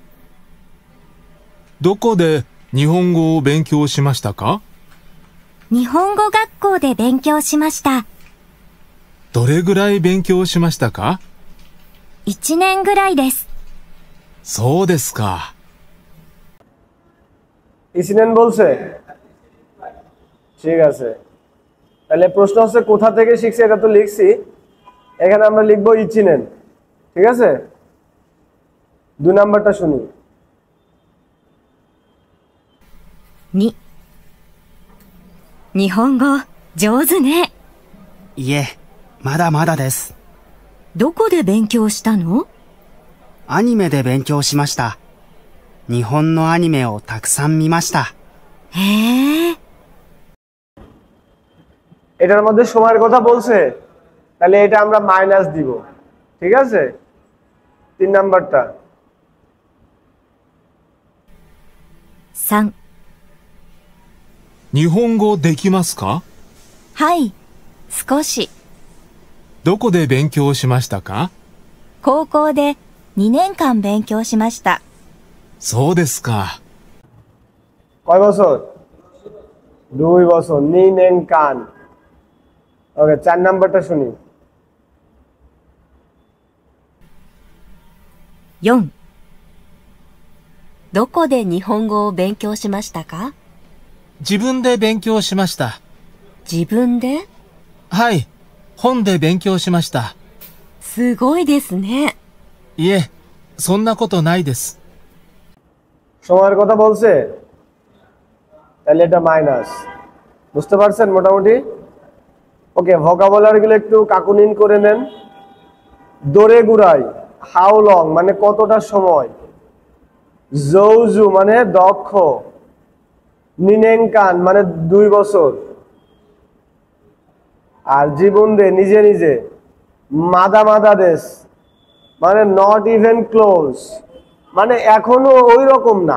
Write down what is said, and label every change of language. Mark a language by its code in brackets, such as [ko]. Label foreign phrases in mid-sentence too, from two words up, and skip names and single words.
[ja] どこで日本語を勉強しましたか？日本語学校で勉強しました。どれぐらい勉強しましたか？ 1年ぐらいです。そうですか。 [bn] ইসিনেন বলছে? ঠিক আছে, তাহলে প্রশ্ন হচ্ছে কোথা থেকে শিখছে, এটা তো লিখছি, এখানে আমরা লিখবো ইচিনেন। ঠিক আছে, 2 নাম্বারটা শুনি। [ja] 2、日本語上手ね。いえ、まだまだです。どこで勉強したの？アニメで勉強しました。日本のアニメをたくさん見ました。へえ。 [bn] এটার মধ্যে সময়ের কথা বলছে, তাহলে এটা আমরা মাইনাস দিব। ঠিক আছে, 3 নাম্বারটা। [ja] 3、日本語できますか？はい、少し。どこで勉強しましたか？高校で2年間勉強しました。そうですか。 [bn] কয় বছর? 2 বছর। 2 年間। ওকে, 4 নাম্বারটা শুনি। [ja] 4、どこで日本語を勉強しましたか？自分で勉強しました。自分で？はい、本で勉強しました。すごいですね。いえ、そんなことないです。 [bn] সময়ের কথা বলছে, তাহলে এটা মাইনাস। বুঝতে পারছেন মোটামুটি? ওকে, ভোকাবুলারি গুলো একটু কাকুনিন করে নেন। [ja] どれぐらい, [en] how long [bn] মানে কতটা সময়, জৌজু মানে দক্ষ, নিনেনকান মানে 2 বছর, আর [ja] じぶんで [bn] নিজে নিজে, [ja] まだまだです [bn] মানে [en] not even close [bn] মানে এখনো ওই রকম না।